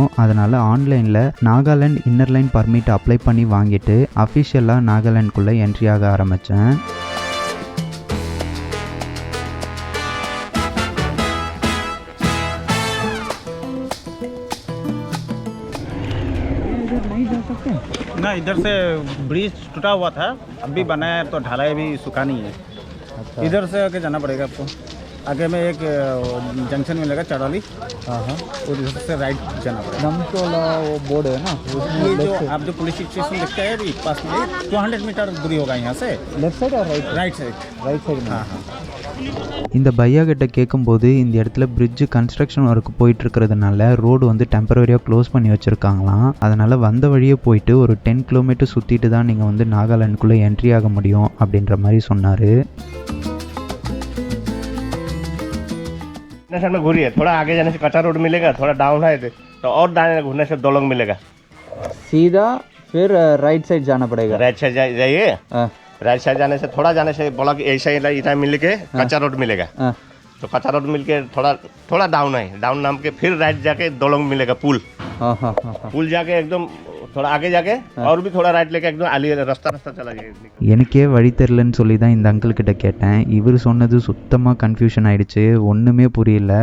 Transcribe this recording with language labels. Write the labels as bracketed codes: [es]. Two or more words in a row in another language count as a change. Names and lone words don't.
[ta] அதனால் ஆன்லைனில் நாகாலாண்ட் [en] inner line permit apply [ta] பண்ணி வாங்கிட்டு அஃபிஷியலாக நாகாலாண்டுக்குள்ளே என்ட்ரி ஆக ஆரம்பித்தேன். [hi] ना इधर से ब्रिज टूटा हुआ था, अभी बना है तो ढलाई भी सूखा नहीं है। इधर से आके जाना पड़ेगा आपको। आगे में एक जंक्शन मिलेगा चड़ौली, उधर से राइट जाना पड़ेगा। नमटोला वो बोर्ड है ना, ये जो आप जो [en] police station [hi] देखते हैं अभी पास में 200 मीटर दूरी होगा यहाँ से। [en] left side [hi] और [en] right side [hi] में। हाँ हाँ। [ta] இந்த பையா கிட்ட கேட்கும்போது இந்த இடத்துல [en] bridge construction work [ta] போயிட்டு இருக்கிறதுனால ரோடு வந்து டெம்பரரியாக க்ளோஸ் பண்ணி வச்சுருக்காங்களாம். அதனால் வந்த வழியே போயிட்டு ஒரு 10 கிலோமீட்டர் சுற்றிட்டு தான் நீங்கள் வந்து நாகாலாண்டுக்குள்ளே என்ட்ரி ஆக முடியும் அப்படின்ற மாதிரி சொன்னார். [hi] साइड में घूरिए, थोड़ा आगे जाने से कच्चा रोड मिलेगा, थोड़ा डाउन है तो और दाएं घूरने से दोलंग मिलेगा। सीधा फिर [en] right side [hi] जाना पड़ेगा। [en] right side [hi] जाइए, [en] right side [hi] जाने से थोड़ा जाने से बोला कि ऐसा इतना मिल के कच्चा रोड मिलेगा। तो कच्चा रोड मिल के थोड़ा डाउन है, डाउन नाम के फिर राइट जाके दोलंग मिलेगा पुल। पुल जाके एकदम थोड़ा आगे जाके और भी थोड़ा राइट लेके एकदम आली रास्ता चला जाएगा। [ta] எனக்கே வழி தெரிலன்னு சொல்லி தான் இந்த அங்கிள் கிட்ட கேட்டேன். இவர் சொன்னது சுத்தமாக கன்ஃபியூஷன் ஆகிடுச்சு. ஒன்றுமே புரியல.